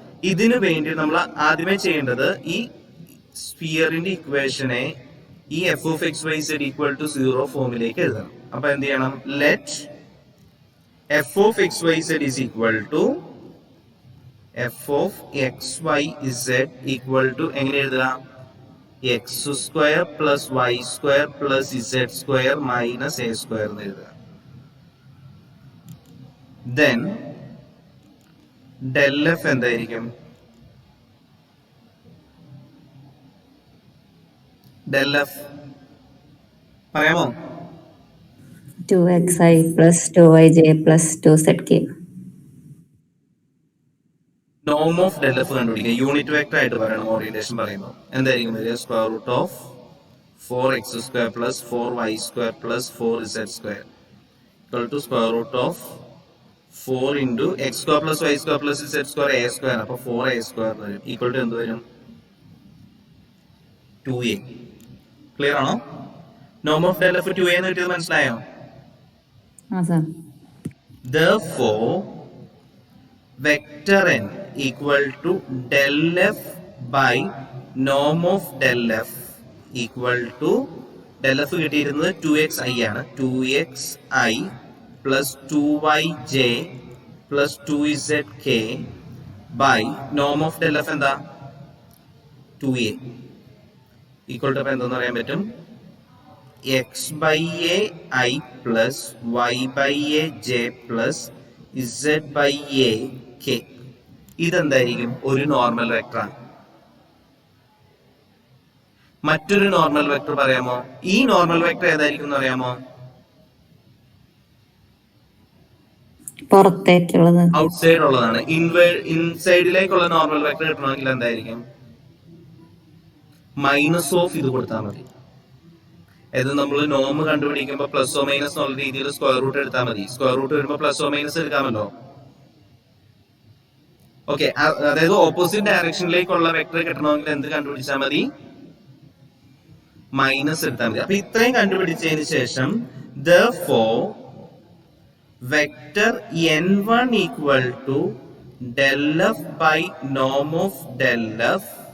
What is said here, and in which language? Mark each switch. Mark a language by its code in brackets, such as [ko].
[ml] ഇതിനു വേണ്ടി നമ്മൾ ആദ്യമേ ചെയ്യേണ്ടത് ഈ സ്ഫിയറിന്റെ ഇക്വേഷനെ ഈ F of X Y Z equal to 0 ഫോമിലേക്ക് എഴുതണം. അപ്പൊ എന്ത് ചെയ്യണം? [en] let F of X Y Z is equal to F of X Y Z equal to [ml] എങ്ങനെ എഴുതുക? [en] x² plus y² plus z² minus a² [ml] എന്ന് എഴുതുക. [en] Then del f [ml] എന്തായിരിക്കും? del f പറയാമോ? [en] 2xi plus 2yj plus 2zk. [ml] Noam of del F കണ്ടുപിടിക്കുക. Unit vector ആയിട്ട് പറയണം. Orientation പറയുമ്പോൾ എന്തായിരിക്കും വരിക? [en] Square root of 4x² plus 4y² plus 4z² equal to square root of 4 into x² plus y² plus z² a². [ml] അപ്പൊ 4a² വരും. Equal to എന്ത് വരും? 2a. ക്ലിയർ ആണോ? നോം ഓഫ് ഡെൽ എഫ് 2a എന്ന് കിട്ടിയത് മനസ്സിലായോ? [en] Therefore vector n equal to del f by norm of del f equal to del f [ml] കിട്ടിയിരുന്നത് 2xi ആണ്. [en] 2xi plus 2yj plus 2zk by norm of del f [ml] എന്താ? 2a equal to എന്താന്ന് പറയാൻ പറ്റും? [en] x by a I plus y by a j plus z by a k. [ml] ഇതെന്തായിരിക്കും? ഒരു normal vector ആണ്. മറ്റൊരു normal vector പറയാമോ? ഈ normal vector ഏതായിരിക്കും എന്ന് പറയാമോ? പുറത്തേക്കുള്ളത്, ഔട്ട്സൈഡ് ഉള്ളതാണ്. ഇൻസൈഡിലേക്കുള്ള നോർമൽ വെക്ടർ കിട്ടണമെങ്കിൽ എന്തായിരിക്കും? മൈനസ് ഓഫ് ഇത് കൊടുത്താൽ മതി. അതായത് നമ്മൾ നോം കണ്ടുപിടിക്കുമ്പോൾ പ്ലസ് ഓ മൈനസ് എന്നുള്ള രീതിയിൽ സ്ക്വയർ റൂട്ട് എടുത്താൽ മതി. സ്ക്വയർ റൂട്ട് വരുമ്പോൾ പ്ലസ് ഓ മൈനസ് എടുക്കാമല്ലോ. ഓക്കെ, അതായത് ഓപ്പോസിറ്റ് ഡയറക്ഷനിലേക്കുള്ള വെക്ടർ കിട്ടണമെങ്കിൽ എന്ത് കണ്ടുപിടിച്ചാൽ മതി? മൈനസ് എടുത്താൽ മതി. അപ്പൊ ഇത്രയും കണ്ടുപിടിച്ചതിന് ശേഷം [en] therefore vector n1 equal to del f by norm of del f